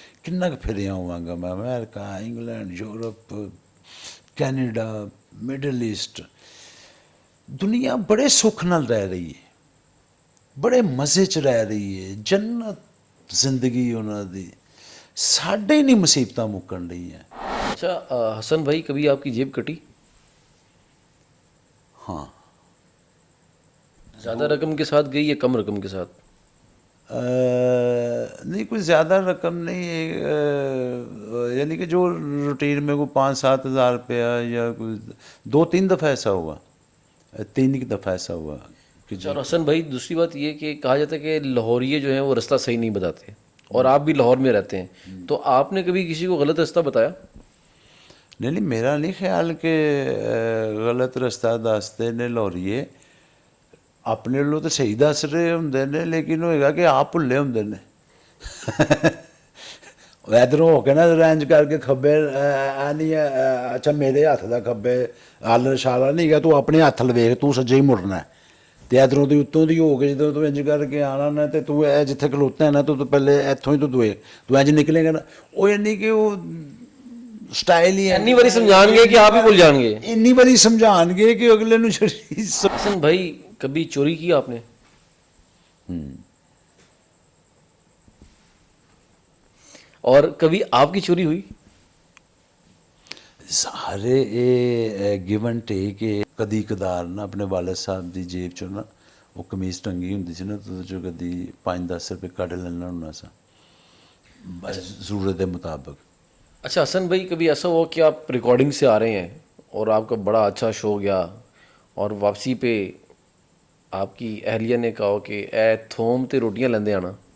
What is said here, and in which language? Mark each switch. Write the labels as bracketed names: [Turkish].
[Punjabi] ਕਿੰਨਾ ਕੁ ਫਿਰਿਆ ਹੋਵਾਂਗਾ ਮੈਂ, America, England, Europe, Canada, middle East. ਦੁਨੀਆ ਬੜੇ ਸੁੱਖ ਨਾਲ ਰਹਿ ਰਹੀ ਹੈ, ਬੜੇ ਮਜ਼ੇ 'ਚ ਰਹਿ ਰਹੀ ਹੈ, ਜੰਨਤ ਜ਼ਿੰਦਗੀ ਉਹਨਾਂ ਦੀ। ਸਾਡੇ ਹੀ ਨਹੀਂ ਮੁਸੀਬਤਾਂ ਮੁੱਕਣ ਰਹੀਆਂ। [Hindi] अच्छा हसन भाई, कभी आपकी जेब कटी? हाँ। ज़्यादा रकम के साथ गई या कम रकम के साथ? नहीं, कोई ज़्यादा रकम नहीं है, यानी कि जो रूटीन में को 5-7 हज़ार रुपया या कोई 2-3 दफ़ा ऐसा हुआ, 3 ही दफ़ा ऐसा हुआ कि अच्छा, और हसन भाई दूसरी बात ये कि कहा जाता है कि लाहौरिये जो हैं वो रास्ता सही नहीं बताते, और आप भी लाहौर में रहते हैं, तो आपने कभी किसी को गलत रास्ता बताया? नहीं नहीं, मेरा नहीं ख्याल कि [Punjabi] गलत रस्ता दसते ने लाहौरिये, ਆਪਣੇ ਵੱਲੋਂ ਤਾਂ ਸਹੀ ਦੱਸ ਰਹੇ ਹੁੰਦੇ ਨੇ, ਲੇਕਿਨ ਹੋਏਗਾ ਕਿ ਆਪ ਭੁੱਲੇ ਹੁੰਦੇ ਨੇ। ਉਹ ਇੱਧਰੋਂ ਹੋ ਕੇ ਨਾ ਰੈਂਜ ਕਰਕੇ ਖੱਬੇ ਨਹੀਂ, ਅੱਛਾ ਮੇਰੇ ਹੱਥ ਦਾ ਖੱਬੇ ਹੱਲ ਇਸ਼ਾਰਾ ਨਹੀਂ ਹੈਗਾ, ਤੂੰ ਆਪਣੇ ਹੱਥ ਲਵੇਖ, ਤੂੰ ਸੱਜੇ ਹੀ ਮੁੜਨਾ, ਅਤੇ ਇੱਧਰੋਂ ਦੀ ਉੱਤੋਂ ਦੀ ਹੋ ਕੇ ਜਦੋਂ ਤੂੰ ਇੰਜ ਕਰਕੇ ਆਉਣਾ ਨਾ, ਅਤੇ ਤੂੰ ਇਹ ਜਿੱਥੇ ਖਲੋਤਾ ਹੈ ਨਾ, ਤੂੰ ਪਹਿਲੇ ਇੱਥੋਂ ਹੀ ਤੂੰ ਇੰਜ ਨਿਕਲੇਗਾ ਨਾ, ਉਹ ਇੰਨੀ ਕਿ ਉਹ ਸਟਾਈਲ ਹੀ ਇੰਨੀ ਵਾਰੀ ਸਮਝਾਣਗੇ ਕਿ ਆਪ ਹੀ ਭੁੱਲ ਜਾਣਗੇ, ਇੰਨੀ ਵਾਰੀ ਸਮਝਾਉਣਗੇ ਕਿ ਅਗਲੇ ਨੂੰ [Hindi] हसन भाई कभी चोरी की आपने? और कभी आपकी चोरी हुई? [Punjabi] ਸਾਰੇ ਇਹ [English] give and take [Punjabi] ਹੈ। ਕਦੀ ਕਦਾਰ ਨਾ ਆਪਣੇ ਵਾਲਦ ਸਾਹਿਬ ਦੀ ਜੇਬ ਚੋਂ ਨਾ ਉਹ ਕਮੀਜ਼ ਟੰਗੀ ਹੁੰਦੀ ਸੀ ਨਾ, ਉਹਦੇ ਚੋਂ ਕਦੀ 5-10 ਰੁਪਏ ਕੱਢ ਲੈਣਾ ਹੁੰਦਾ ਸੀ ਜ਼ਰੂਰਤ ਦੇ ਮੁਤਾਬਕ। [Hindi] अच्छा हसन भाई, कभी ऐसा हुआ कि आप रिकॉर्डिंग से आ रहे हैं और आपका बड़ा अच्छा शो गया, और वापसी पे आपकी अहलिया ने कहा कि [Punjabi] ए थोम ते रोटियां लेंदे आना?